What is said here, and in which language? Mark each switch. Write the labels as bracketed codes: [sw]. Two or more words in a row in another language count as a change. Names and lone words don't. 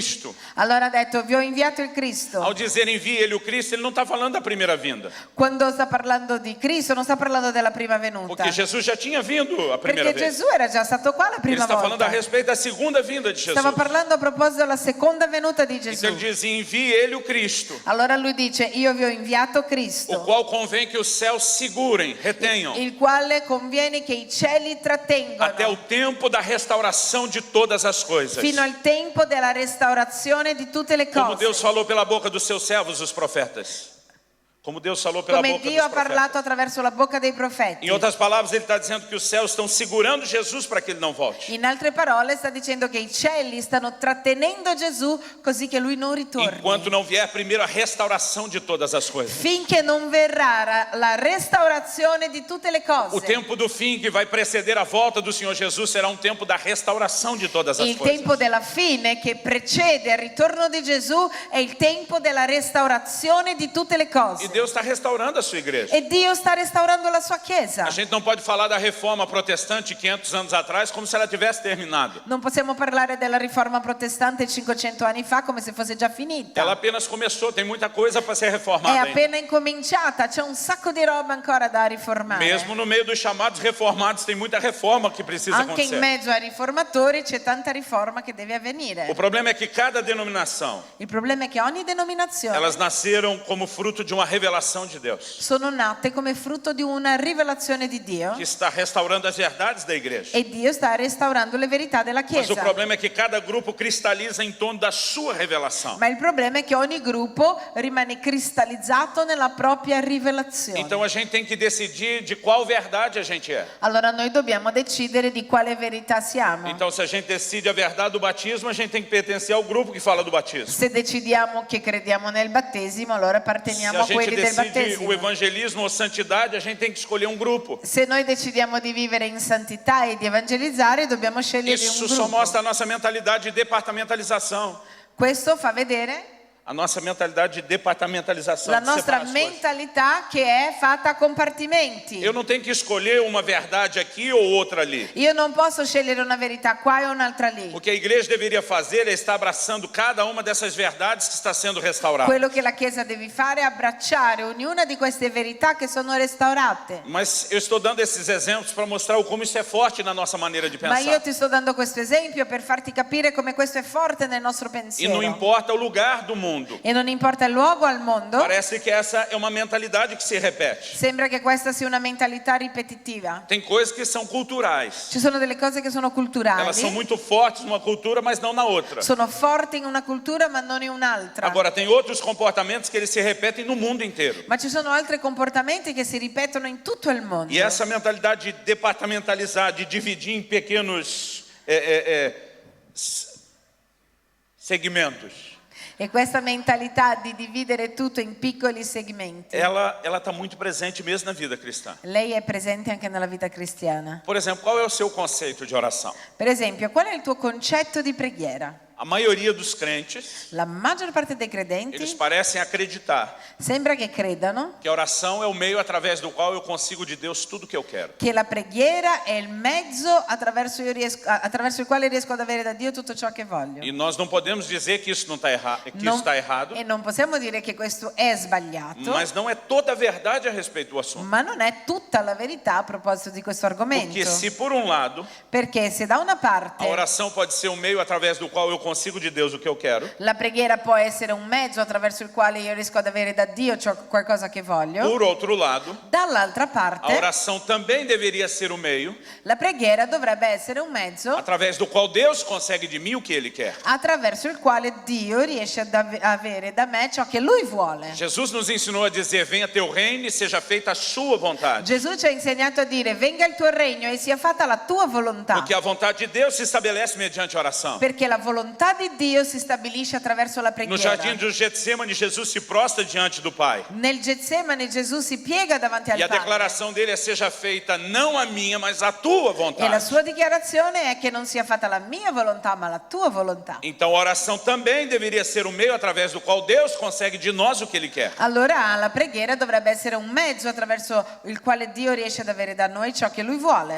[it] Allora ha detto vi ho inviato il Cristo. [pt] Ao dizer envie ele o Cristo, ele não está falando da primeira primeira vinda. [it] Quando sta parlando di Cristo non sta parlando della prima venuta. [pt] Porque Jesus já tinha vindo a primeira [it] Perché [pt] vez. [it] Gesù era già stato qua la [pt] Ele [it] prima [pt] está falando a [it] volta. [pt] respeito da segunda vinda de Jesus. [it] Stava parlando a proposito della seconda venuta di [pt] Então [it] Gesù. [pt] ele diz, envie ele o Cristo, [it] Allora lui dice, io vi ho inviato [pt] o Cristo, qual convém que os céus segurem, retenham, [it] il quale conviene che i cieli [pt] até o [it] trattengono [pt] tempo da restauração de todas as coisas. [it] fino al tempo della restaurazione di tutte le [pt] Como Deus [it] cose. [pt] falou pela boca dos seus servos, os profetas. Como Deus falou pela [it] Come [pt] boca [it] Dio ha [pt] dos [it] parlato [pt] profetas. [it] attraverso la bocca dei profeti. [pt] Em outras palavras, ele está dizendo que os céus estão segurando Jesus para que ele não volte. [it] In altre parole sta dicendo che i cieli stanno trattenendo Gesù così che lui non ritorni. [pt] Enquanto não vier primeiro a restauração de todas as coisas. [it] Finché non verrà la restaurazione di tutte le [pt] O [it] cose. [pt] tempo do fim que vai preceder a volta do Senhor Jesus será um tempo da restauração de todas as [it] Il [pt] coisas. [it] tempo della fine che precede il ritorno di Gesù è il tempo della restaurazione di tutte le [pt] E [it] cose. [pt] Deus está restaurando a sua igreja. [it] E Dio sta restaurando la sua chiesa. [pt] A gente não pode falar da reforma protestante 500 anos atrás como se ela tivesse terminado. [it] Non possiamo parlare della riforma protestante 500 anni fa come se fosse già finita. [pt] Ela apenas começou, tem muita coisa para ser [it] È [pt] reformada ainda. [it] appena incominciata, c'è un sacco di roba ancora da riformare. [pt] Mesmo no meio dos chamados reformados, tem muita reforma que precisa [it] Anche in [pt] acontecer. [it] mezzo ai riformatori c'è tanta riforma che deve avvenire. [pt] O problema é que cada denominação, [it] Il problema è che ogni denominazione [pt] elas nasceram como fruto de uma revelação de Deus, [it] sono nate come frutto di una rivelazione di Dio [pt] que está restaurando as verdades da igreja. [it] e Dio sta restaurando le verità della [pt] Mas o [it] Chiesa. [pt] problema é que cada grupo cristaliza em torno da sua revelação. [it] Ma il problema è che ogni gruppo rimane cristallizzato nella propria rivelazione. [pt] Então a gente tem que decidir de qual verdade a gente é. [it] Allora noi dobbiamo decidere di quale verità siamo. [pt] Então se a gente decide a verdade do batismo, a gente tem que pertencer ao grupo que fala do batismo. [it] Se decidiamo che crediamo nel battesimo, allora [pt] Se [it] apparteniamo [pt] a a gente [it] quelli del [pt] decide [it] battesimo. [pt] o evangelismo ou santidade, a gente tem que escolher um grupo. [it] Se noi decidiamo di vivere in santità e di evangelizzare, dobbiamo scegliere [pt] Isso [it] un [pt] só [it] gruppo. [pt] mostra a nossa mentalidade de departamentalização. [it] Questo fa vedere [pt] A nossa mentalidade de departamentalização. [it] la [pt] de [it] nostra [pt] separar as coisas. [it] mentalità che è fatta a compartimenti. [pt] Eu não tenho que escolher uma verdade aqui ou outra ali. [it] Io non posso scegliere una verità qua e un'altra lì. [pt] O que a igreja deveria fazer é estar abraçando cada uma dessas verdades que está sendo restaurada. [it] Quello che la Chiesa deve fare è abbracciare ognuna di queste verità che sono restaurate. [pt] Mas eu estou dando esses exemplos para mostrar o como isso é forte na nossa maneira de [it] Ma io [pt] pensar. [it] ti sto dando questo esempio per farti capire come questo è forte nel nostro [pt] E [it] pensiero. [pt] não importa o lugar do mundo. [it] E non importa il luogo al mondo, [pt] Parece que essa é uma mentalidade que se repete. [it] sembra che questa sia una mentalità ripetitiva. [pt] Tem coisas que são culturais. [it] Ci sono delle cose che sono culturali, [pt] Elas são muito fortes numa cultura, mas não na outra. [it] sono forti in una cultura ma non in un'altra. [pt] Agora, tem outros comportamentos que eles se repetem no mundo inteiro. [it] Ma ci sono altri comportamenti che si ripetono in tutto il mondo. [pt] E essa mentalidade de departamentalizar, de dividir em pequenos segmentos, [it] E questa mentalità di dividere tutto in piccoli segmenti, [pt] ela está muito presente mesmo na vida cristã. [it] lei è presente anche nella vita cristiana. [pt] Por exemplo, qual é o seu conceito de oração? [it] Per esempio, qual è il tuo concetto di preghiera? [pt] A maioria dos crentes, [it] La maggior parte dei [pt] eles [it] credenti [pt] parecem acreditar [it] sembra che credano [pt] que a oração é o meio através do qual eu consigo de Deus tudo o que eu quero. [it] che la preghiera è il mezzo attraverso il quale riesco ad avere da Dio tutto ciò che voglio. [pt] E nós não podemos dizer que isso não está errado, que isso está errado, [it] E non possiamo dire che questo è sbagliato, [pt] mas não é toda a verdade a respeito do assunto. [it] ma non è tutta la verità a proposito di questo argomento. [pt] Porque se por um lado [it] Perché se da una parte [pt] a oração pode ser um meio através do qual eu consigo de Deus o que eu quero, [it] la preghiera può essere un mezzo attraverso il quale io riesco ad avere da Dio qualcosa che voglio, [pt] por outro lado, [it] dall'altra [pt] a [it] parte [pt] oração também deveria ser o meio [it] la preghiera dovrebbe essere un mezzo [pt] através do qual Deus consegue de mim o que Ele quer. [it] attraverso il quale Dio riesce ad avere da me ciò che Lui vuole. [pt] Jesus nos ensinou a dizer: venha teu reino e seja feita a sua vontade. [it] Gesù ci ha insegnato a dire venga il tuo regno e sia fatta la tua volontà. [pt] Porque a vontade de Deus se estabelece mediante a oração. [it] Perché la volontà di Dio si stabilisce attraverso la [pt] No [it] preghiera. [pt] jardim do Getsemane, Jesus se prostra diante do Pai. [it] Nel Getsemane Gesù si piega davanti al [pt] E a [it] Padre. [pt] declaração dele é: seja feita não a minha, mas a tua [it] E la [pt] vontade. [it] sua dichiarazione è che non sia fatta la mia volontà, ma la tua volontà. [pt] Então a oração também deveria ser o meio através do qual Deus consegue de nós o que Ele quer. [it] Allora la preghiera dovrebbe essere un mezzo attraverso il quale Dio riesce ad avere da noi ciò che Lui vuole.